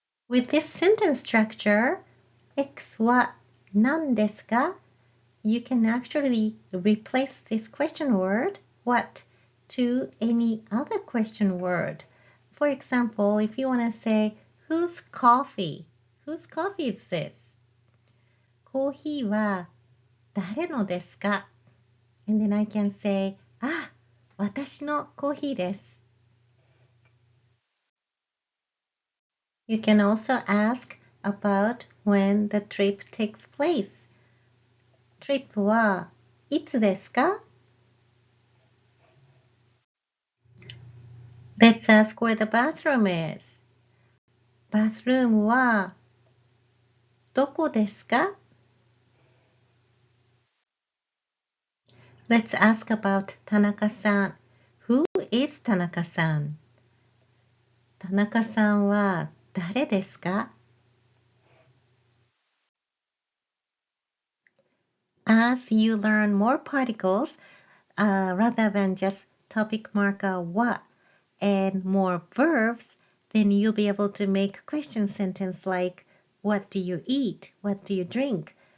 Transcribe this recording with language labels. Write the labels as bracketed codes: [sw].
[en] With this sentence structure, [ja] X は何ですか? [en] You can actually replace this question word, what, to any other question word. For example, if you want to say, whose coffee? Whose coffee is this? [ja] コーヒーは誰のですか? [en] And then I can say, [ja] あ、私のコーヒーです。 [en] You can also ask about when the trip takes place. [ja] トリップはいつですか? [en] Let's ask where the bathroom is. [ja] バスルームはどこですか? [en] Let's ask about 田中さん. Who is 田中さん? [ja] 田中さんは誰ですか? [en] As you learn more particles, rather than just topic marker は and more verbs, then you'll be able to make question sentence like, what do you eat? What do you drink?